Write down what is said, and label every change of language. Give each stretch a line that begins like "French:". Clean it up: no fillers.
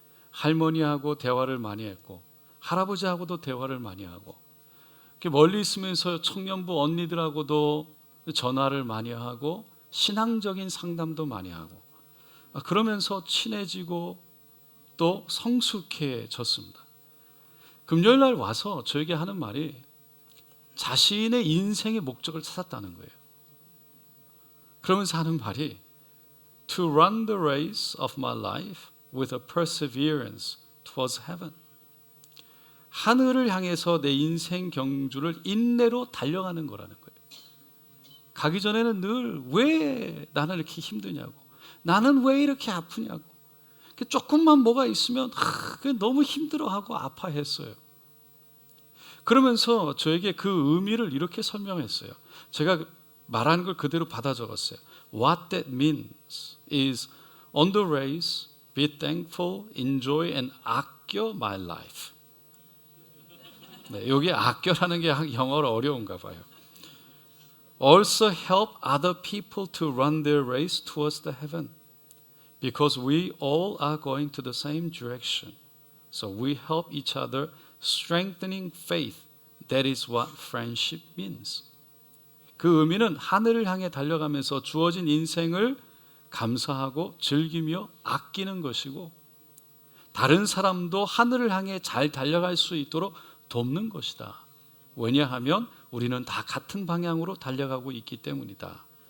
Korean: 할머니하고 대화를 많이 했고 할아버지하고도 대화를 많이 하고 멀리 있으면서 청년부 언니들하고도 전화를 많이 하고 신앙적인 상담도 많이 하고 그러면서 친해지고 또 성숙해졌습니다. 금요일 날 와서 저에게 하는 말이 자신의 인생의 목적을 찾았다는 거예요. 그러면서 하는 말이
English: To run the race of my life with a perseverance towards heaven.
Korean: 하늘을 향해서 내 인생 경주를 인내로 달려가는 거라는 거예요. 가기 전에는 늘 왜 나는 이렇게 힘드냐고, 나는 왜 이렇게 아프냐고, 조금만 뭐가 있으면 너무 힘들어하고 아파했어요. 그러면서 저에게 그 의미를 이렇게 설명했어요. 제가 말하는 걸 그대로 받아 적었어요.
English: What that means is on the race, be thankful, enjoy and
Korean: 아껴
English: my life.
Korean: 네, 여기 아껴라는 게 영어로 어려운가 봐요.
English: Also help other people to run their race towards the heaven. Because we all are going to the same direction. So we help each other strengthening faith. That is what friendship means.
Korean: 그 의미는 하늘을 향해 달려가면서 주어진 인생을 감사하고 즐기며 아끼는 것이고 다른 사람도 하늘을 향해 잘 달려갈 수 있도록 돕는 것이다. 왜냐하면 우리는 다 같은 방향으로 달려가고 있기 때문이다.